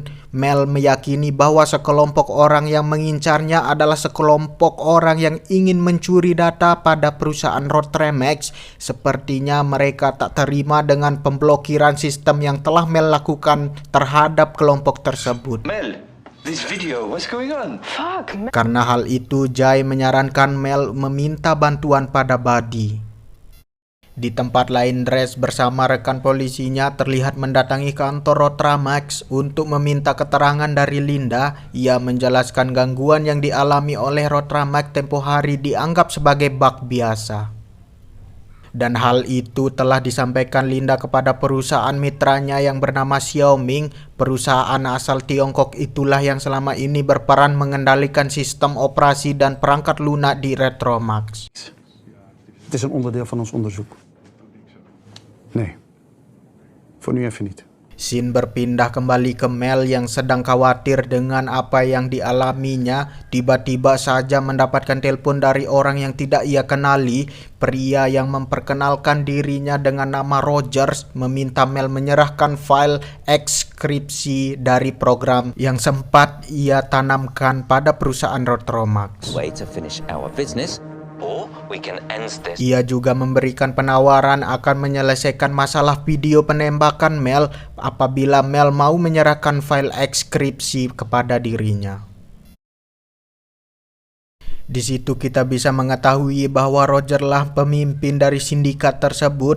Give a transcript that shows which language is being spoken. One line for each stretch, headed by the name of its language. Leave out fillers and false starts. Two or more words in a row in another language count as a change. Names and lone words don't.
Indonesian: Mel meyakini bahwa sekelompok orang yang mengincarnya adalah sekelompok orang yang ingin mencuri data pada perusahaan Rotremax. Sepertinya mereka tak terima dengan pemblokiran sistem yang telah Mel lakukan terhadap kelompok tersebut. Mel,
English: this video, what's going on?
Indonesian: Karena hal itu, Jae menyarankan Mel meminta bantuan pada Buddy. Di tempat lain, Dres bersama rekan polisinya terlihat mendatangi kantor Rotremax untuk meminta keterangan dari Linda. Ia menjelaskan gangguan yang dialami oleh Rotremax tempo hari dianggap sebagai bug biasa. Dan hal itu telah disampaikan Linda kepada perusahaan mitranya yang bernama Xiaoming. Perusahaan asal Tiongkok itulah yang selama ini berperan mengendalikan sistem operasi dan perangkat lunak di Retromax.
Dutch: Het is een onderdeel van ons onderzoek. Nee, voor nu even niet.
Indonesian: Scene berpindah kembali ke Mel yang sedang khawatir dengan apa yang dialaminya. Tiba-tiba saja mendapatkan telepon dari orang yang tidak ia kenali. Pria yang memperkenalkan dirinya dengan nama Rogers meminta Mel menyerahkan file ekskripsi dari program yang sempat ia tanamkan pada perusahaan Rotremax.
English: Way to finish our business, or we can end this.
Indonesian: Ia juga memberikan penawaran akan menyelesaikan masalah video penembakan Mel apabila Mel mau menyerahkan file ekskripsi kepada dirinya. Di situ kita bisa mengetahui bahwa Roger lah pemimpin dari sindikat tersebut.